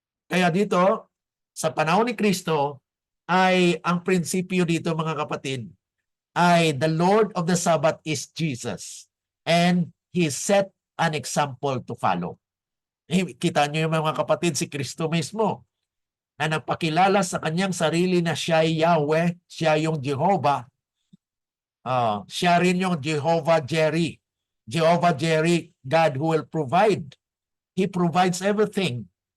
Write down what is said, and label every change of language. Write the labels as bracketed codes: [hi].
[tl] Kaya dito, sa panahon ni Kristo, ay ang prinsipyo dito mga kapatid, ay [en] the Lord of the Sabbath is Jesus. And He set an example to follow. [tl] Kita niyo yung mga kapatid, si Kristo mismo, na nagpakilala sa kanyang sarili na siya ay Yahweh, siya yung Jehovah. Siya rin yung Jehovah Jireh. [en] Jehovah Jireh, God who will provide. He provides everything.